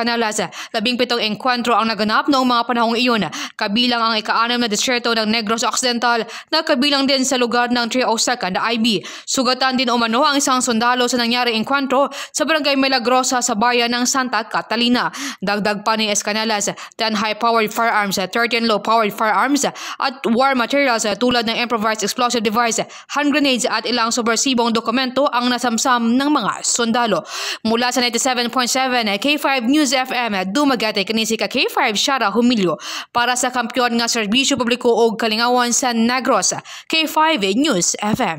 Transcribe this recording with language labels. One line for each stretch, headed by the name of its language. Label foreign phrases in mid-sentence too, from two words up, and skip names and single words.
Filipino: Canelas, 17 engkwentro ang naganap noong mga panahong iyon, kabilang ang ika-6 na distrito ng Negros Occidental na kabilang din sa lugar ng 302nd IB. Sugatan din umano ang isang sundalo sa nangyaring engkwentro sa barangay Milagrosa sa bayan ng Santa Catalina. Dagdag pa ni Escanelas, 10
English: high-powered firearms,
Filipino: 13
English: low-powered firearms
Filipino: at
English: war materials
Filipino: tulad ng
English: improvised explosive device, hand grenades
Filipino: at ilang subversibong dokumento ang nasamsam ng mga sundalo.
Cebuano: Mula sa 97.7 K5 News FM, Dumaguete kini si K5 Shara Humilio para sa kampyon nga serbisyo publiko og kalingawan sa Negros, K5 News FM.